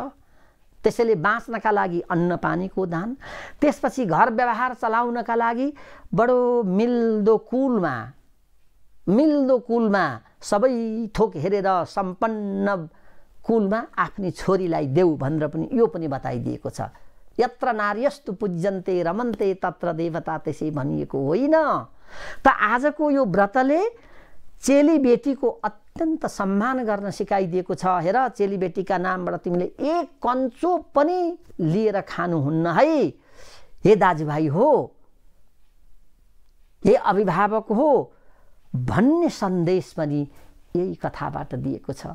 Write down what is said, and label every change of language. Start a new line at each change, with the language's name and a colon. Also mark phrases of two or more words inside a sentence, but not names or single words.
Nepali: त्यसैले बाँच्नका लागि अन्न पानीको दान। त्यसपछि घर व्यवहार चलाउनका लागि बडो मिल्दो कुलमा सबै थोक हेरेर सम्पन्न कुलमा आफ्नी छोरीलाई देऊ भनेर पनि यो पनि बताइदिएको छ।
Sanskrit: यत्र नार्यस्तु पूज्यन्ते रमन्ते तत्र देवता,
Nepali: त्यसै भनिएको होइन। त आजको यो व्रतले चेली बेटीको अत्यन्त सम्मान गर्न सिकाइदिएको छ। हेर चेलीबेटीका नामबाट तिमीले एक कञ्चो पनि लिएर खानुहुन्न है, हे दाजुभाइ हो, हे अभिभावक हो भन्ने सन्देश पनि यही कथाबाट दिएको छ।